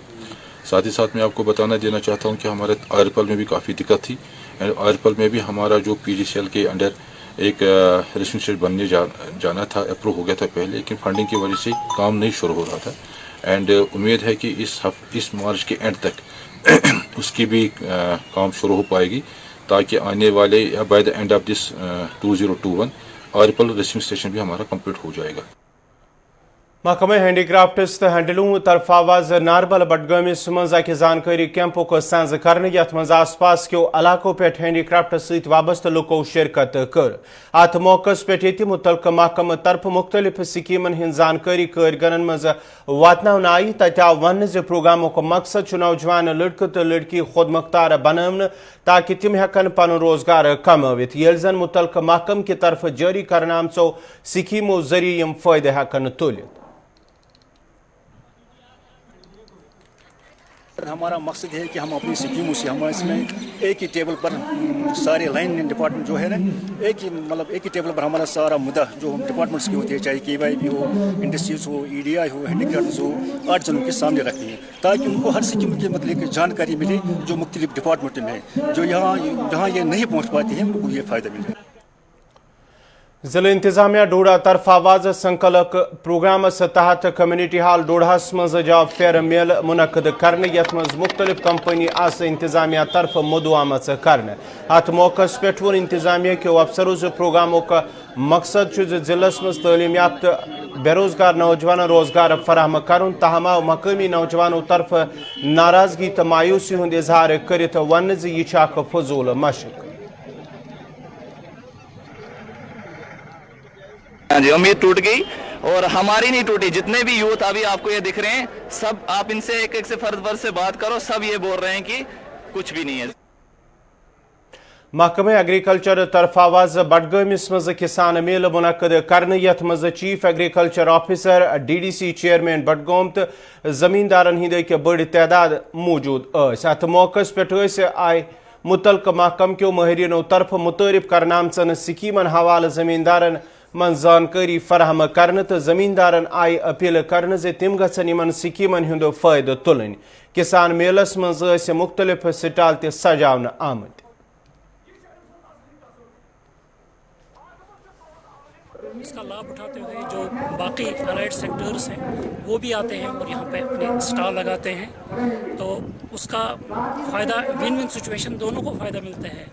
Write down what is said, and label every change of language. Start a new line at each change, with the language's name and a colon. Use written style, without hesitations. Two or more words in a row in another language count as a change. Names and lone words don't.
Urdu: ساتھ ہی ساتھ میں آپ کو بتانا دینا چاہتا ہوں کہ ہمارے آرپل میں بھی کافی دقت تھی, اینڈ آرپل میں بھی ہمارا جو PGCL کے انڈر ایک ریسیو اسٹیشن بننے جانا تھا, اپروو ہو گیا تھا پہلے, لیکن فنڈنگ کی وجہ سے کام نہیں شروع ہو رہا تھا. اینڈ امید ہے کہ اس مارچ کے اینڈ تک اس کی بھی کام شروع ہو پائے گی, تاکہ آنے والے
English: by the end of this
Urdu: 2021 آرپل ریسیو اسٹیشن بھی ہمارا کمپلیٹ ہو جائے گا.
Kashmiri: محکمہ ہینڈی کرافٹس تو ہینڈلوم طرف آواز ناربل بڈگامس مز اکہ زانکاری کیمپک سنز کرنے, یت مز آس پاس کیو علاقوں پہ ہینڈی کرافٹس ست وابستہ لوکو شرکت کر. ات موقع پہ یہ متعلقہ محکمہ طرف مختلف سکیمن ہند زانکاری کارگرن مز واتن آئی. تتہ آو ون ز پروگرامک مقصد نوجوان لڑکہ تو لڑکی خود مختار بنانے, تاکہ تم ہیکن پن روزگار کموت, یل زن متعلقہ محکمہ کی طرف جاری کرنے آمژو سکیمو ذریعہ یم فائدہ ہیکن تلت.
Urdu: ہمارا مقصد ہے کہ ہم اپنی سکیموں سے ہم اس میں ایک ہی ٹیبل پر سارے لائن ڈپارٹمنٹ جو ہے نا, ایک ہی ٹیبل پر ہمارا سارا مدعا جو ڈپارٹمنٹس کے ہوتے ہیں, چاہے KYB ہو, انڈسٹریز ہو, EDI ہو, ہینڈی کرافٹس ہو, 8 جنوں کے سامنے رکھتے ہیں, تاکہ ان کو ہر سکیم کے متعلق جانکاری ملے جو مختلف ڈپارٹمنٹ میں جو جہاں یہ نہیں پہنچ پاتی ہیں ان کو یہ فائدہ ملے.
Kashmiri: ضلع انتظامیہ ڈوڈا طرف آواز سنکلک پروگرامس تحت کمیونٹی ہال ڈوڈاس مز جاب فیر میل منعقد کرنے یت مز مختلف کمپنی آس انتظامیہ طرف مدعو آمت کرنے ات موقع پہ ون انتظامیہ کیو افسرو پروگراموں کا مقصد ضلع مز تعلیم یافتہ بے روزگار نوجوان روزگار فراہم کرن تاہم آو مقامی نوجوانوں طرف ناراضگی تو مایوسی ہند اظہار کرت ون یہ فضول مشق.
Urdu: جی امید ٹوٹ گئی اور ہماری نہیں ٹوٹی. جتنے بھی یوتھ ابھی آپ کو یہ دکھ رہے ہیں سب آپ ان سے ایک ایک سے فرد سے بات کرو, سب یہ بول رہے ہیں کہ کچھ بھی نہیں ہے.
Kashmiri: محکمہ ایگریکلچر طرف آواز بڈگامس مز کسان میل منعقد کرنے یت مز چیف ایگریکلچر آفیسر DDC چیئرمین بڈگام تو زمیندارن ہند بڑ تعداد موجود ات موقع پہ آئے متعلقہ محکمہ کیو ماہرینوں طرف متعارف کرنا آمژن سکیمن حوالہ زمیندارن من زانکاری فراہم کرنے تو زمیندارن آئی اپیل کرنے زِ تم گژھن یمن سکیمن ہند فائدہ تلن. کسان میلس مز مختلف سٹال تہ سجاونہ آمت.
Urdu: اس کا لابھ اٹھاتے ہوئے جو باقی الائڈ سیکٹرز ہیں وہ بھی آتے ہیں اور یہاں پہ اپنے اسٹال لگاتے ہیں, تو اس کا فائدہ
English: win win situation
Urdu: دونوں کو فائدہ ملتا ہے.